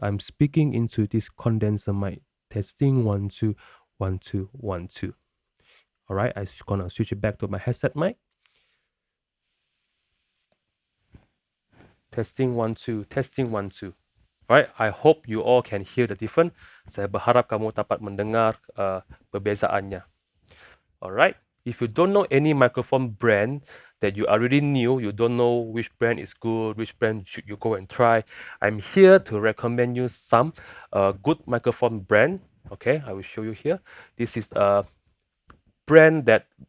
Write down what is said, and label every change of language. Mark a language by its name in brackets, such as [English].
[English] I'm speaking into this condenser mic. Testing 1 2 1 2 1 2. Alright, I'm gonna switch it back to my headset mic. Testing 1 2. Testing 1 2. Alright, I hope you all can hear the difference. [Malay] Saya berharap kamu dapat mendengar perbezaannya. [English] Alright, if you don't know any microphone brand that you already knew, you don't know which brand is good, which brand should you go and try, I'm here to recommend you some good microphone brand. Okay, I will show you here. This is a brand that